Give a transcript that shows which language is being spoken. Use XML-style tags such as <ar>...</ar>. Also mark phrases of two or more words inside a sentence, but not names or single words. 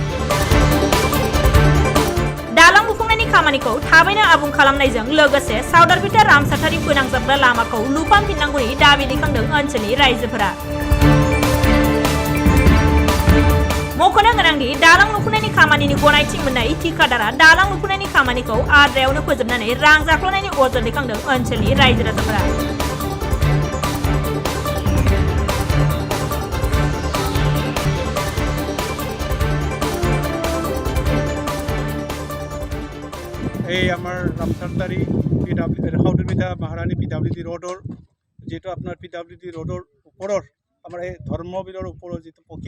<brx>दालां लुफुंनायनि खामानिखौ थाबैनो आबुं खालामनायजों लोगोसे साउदर पिटाराम सातारि फोनांजाबग्रा लामाखौ लुफामफिननांगौनि दाबि दैखांदों ओनसोलनि रायजोफोरा मख'नो गोनांदि दालां लुफुंनायनि खामानिनि गनायथि मोननाय ठिकादारा दालां लुफुंनायनि खामानिखौ आद्रायावनो फोजोबनानै रां जाख्ल'नायनि अजद दैखांदों ओनसोलनि रायजो राजाफोरा</brx> <as>এই আমাৰ ৰামচাৰদাৰী হাউদৰবিধা মহাৰাণী PWD ৰোডৰ যিটো আপোনাৰ PWD ৰোডৰ ওপৰৰ আমাৰ এই ধৰ্মবীৰৰ ওপৰৰ যিটো পকী</as>